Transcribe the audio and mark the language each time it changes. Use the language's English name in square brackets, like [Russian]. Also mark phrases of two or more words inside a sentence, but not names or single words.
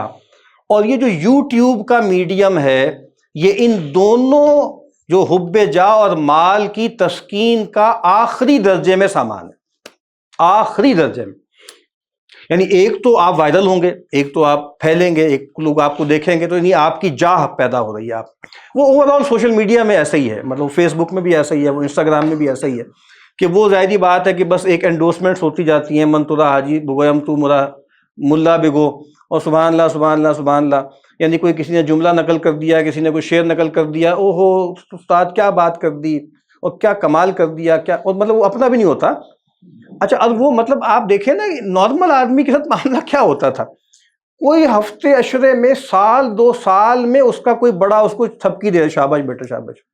[Urdu] اور یہ جو یوٹیوب کا میڈیم ہے، یہ ان دونوں جو حب جاہ اور مال کی تسکین کا آخری درجے میں سامان ہے، آخری درجے میں۔ یعنی ایک تو آپ وائرل ہوں گے، ایک تو آپ پھیلیں گے، ایک لوگ آپ کو دیکھیں گے، تو یعنی آپ کی جاہ پیدا ہو رہی ہے۔ آپ وہ [English] over all social media [Urdu] میں ایسا ہی ہے، مطلب فیس بک میں بھی ایسا ہی ہے، وہ انسٹاگرام میں بھی ایسا ہی ہے، کہ وہ ظاہری بات ہے کہ بس ایک انڈورسمنٹس ہوتی جاتی ہیں، [Persian] من ترا حاجی بگویم تو مرا ملا بگو، [Urdu] اور [Arabic] سبحان اللہ سبحان اللہ سبحان اللہ، [Urdu] یعنی کوئی کسی نے جملہ نقل کر دیا، کسی نے کوئی شعر نقل کر دیا، او ہو استاد کیا بات کر دی اور کیا کمال کر دیا، کیا، اور مطلب وہ اپنا بھی نہیں ہوتا۔ اچھا اب وہ مطلب آپ دیکھیں نا، نارمل آدمی کے ساتھ معاملہ کیا ہوتا تھا، کوئی ہفتے عشرے میں، سال دو سال میں اس کا کوئی بڑا اس کو تھپکی دے، شاباش بیٹا شاباش۔